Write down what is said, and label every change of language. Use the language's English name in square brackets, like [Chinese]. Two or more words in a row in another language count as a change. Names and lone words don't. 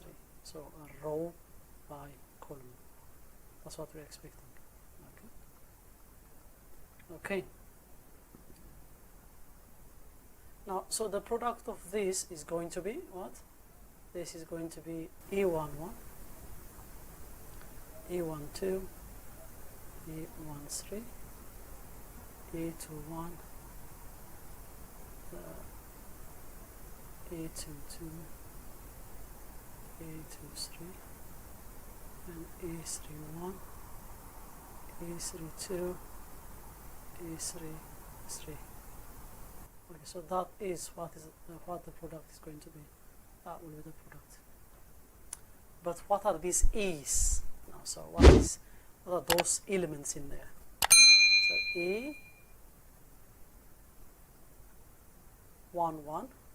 [English] So a row by column. That's what we're expecting. Okay. Now, so the product of this is going to be what? This is going to be E11, E12, E13, E21, E22, E23, and E31, E32, E33. Okay, so that is what the product is going to be. That will be the product. But what are these E's? Now, so what are those elements in there? So E 1 1.